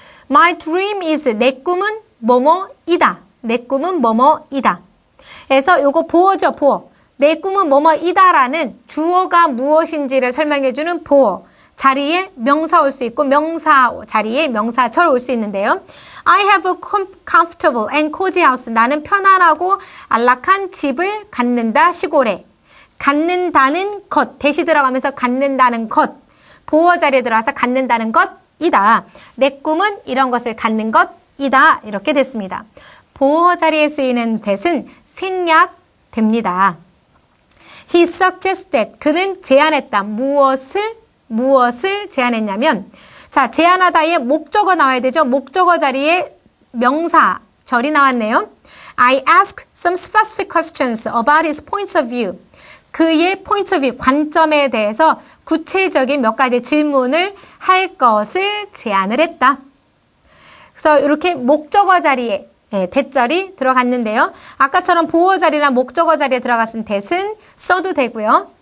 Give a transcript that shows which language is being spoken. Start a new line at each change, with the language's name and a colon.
Korean: My dream is. 내 꿈은 뭐뭐이다. 내 꿈은 뭐뭐이다. 그래서 요거 보어죠, 보어. 내 꿈은 뭐뭐이다라는 주어가 무엇인지를 설명해주는 보어. 자리에 명사 올 수 있고 명사 자리에 명사절 올 수 있는데요.
English: I have a comfortable and cozy house.
Korean: 나는 편안하고 안락한 집을 갖는다 시골에. 갖는다는 것. 대시 들어가면서 갖는다는 것. 보어 자리에 들어와서 갖는다는 것이다. 내 꿈은 이런 것을 갖는 것이다. 이렇게 됐습니다. 보어 자리에 쓰이는 that은 생략됩니다. He suggested. 그는 제안했다. 무엇을 제안했냐면 자, 제안하다에 목적어 나와야 되죠. 목적어 자리에 명사절이 나왔네요.
English: I asked some specific questions about his points of view.
Korean: 그의 points of view, 관점에 대해서 구체적인 몇 가지 질문을 할 것을 제안을 했다. 그래서 이렇게 목적어 자리에 that절이 들어갔는데요. 아까처럼 보어 자리나 목적어 자리에 들어갔은 that은 써도 되고요.